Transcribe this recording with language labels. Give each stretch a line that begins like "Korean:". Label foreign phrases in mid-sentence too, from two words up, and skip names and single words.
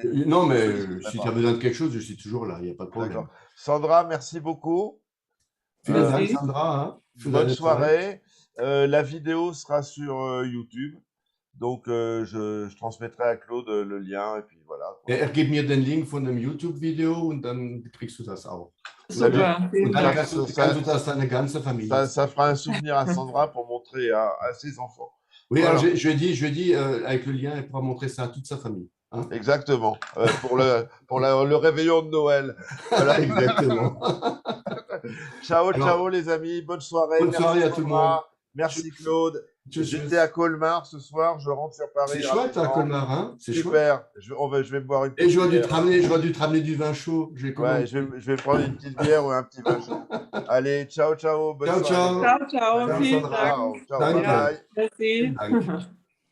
French: non, Je mais ne solliciterai si tu as pas. besoin de quelque chose, je suis toujours là, il n'y a pas de problème. D'accord. Sandra, merci beaucoup.
German: Vielen Dank,
French: Merci. Sandra, hein,
German: für
French: Bonne
German: deine Zeit.
French: soirée. La vidéo sera sur YouTube. Donc, je transmettrai à Claude le lien et puis voilà,
German: Ja,
French: quoi.
German: er gibt mir den Link von dem YouTube-Video und dann kriegst du das auch. Und
French: Très bien.
German: Super, vielen dann
French: Ça,
German: Dank. kannst du das deine ganze Familie
French: ça
German: zeigen.
French: fera un souvenir à Sandra pour montrer à ses enfants. Oui, alors Voilà, je lui ai dit avec le lien, elle pourra montrer ça à toute sa famille. Hein. exactement. Le réveillon de Noël. Voilà. Exactement. Ciao, Alors, ciao les amis. Bonne soirée. bonne Merci soirée à tout le monde. Sandra. Merci
German: Tchuss.
French: Claude.
German: Tchuss,
French: J'étais à
German: tchuss.
French: Colmar ce soir. Je rentre sur C'est Paris chouette, hein, rapidement. Colmar, hein, c'est chouette. Super. Je vais me boire une Et petite bière. j'aurais dû te ramener du vin chaud. J'ai Ouais, commandé. je vais prendre une petite bière ou un petit vin chaud. Allez, ciao, ciao. Bonne Ciao, soirée les ciao. amis. Ciao, ciao, Ciao, Salut.
German: vielen
French: Sandra.
German: Dank.
French: Ciao, ciao. Bye
German: Danke. Ja,
French: bye.
German: Vielen
French: merci.
German: Dank.